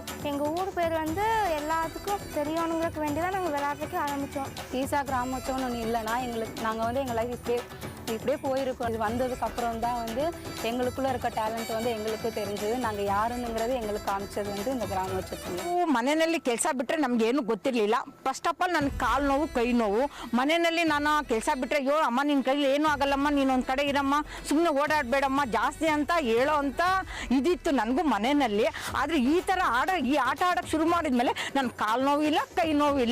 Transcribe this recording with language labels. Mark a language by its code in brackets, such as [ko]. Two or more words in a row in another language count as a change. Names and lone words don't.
[ta] எங்கள் ஊர் பேர் வந்து எல்லாத்துக்கும் தெரியணுங்களுக்கு வேண்டி தான் நாங்கள் விளையாடுறதுக்கு ஆரம்பித்தோம். ஈசா கிராமோற்சவம்னு ஒன்று இல்லைன்னா நாங்கள் வந்து எங்கள் லைஃப் இப்படியே போயிருக்கோம். இது வந்ததுக்கப்புறம் தான் வந்து எங்களுக்குள்ளே இருக்க டேலண்ட் வந்து எங்களுக்கு தெரிஞ்சது. நாங்கள் யாருன்னுங்கிறது எங்களுக்கு காமிச்சது வந்து இந்த கிராமೋತ್ಸವದಲ್ಲಿ. [kn] ಮನೆಯಲ್ಲಿ ಕೆಲಸ ಬಿಟ್ಟರೆ ನಮಗೇನು ಗೊತ್ತಿರಲಿಲ್ಲ. [en] first of all [kn] ನನ್ನ ಕಾಲು ನೋವು, ಕೈ ನೋವು. ಮನೆಯಲ್ಲಿ ನಾನು ಕೆಲಸ ಬಿಟ್ಟರೆ, ಅಯ್ಯೋ ಅಮ್ಮ ನಿನ್ನ ಕೈಲಿ ಏನೂ ಆಗಲ್ಲಮ್ಮ, ನೀನೊಂದು ಕಡೆ ಇರಮ್ಮ, ಸುಮ್ಮನೆ ಓಡಾಡಬೇಡಮ್ಮ ಜಾಸ್ತಿ ಅಂತ ಹೇಳೋ ಅಂತ ಇದಿತ್ತು ನನಗೂ ಮನೆಯಲ್ಲಿ. ಆದರೆ ಈ ಥರ ಆಟ ಆಡೋಕ್ಕೆ ಶುರು ಮಾಡಿದ್ಮೇಲೆ ನನ್ನ ಕಾಲು ನೋವಿಲ್ಲ, ಕೈ ನೋವಿಲ್ಲ.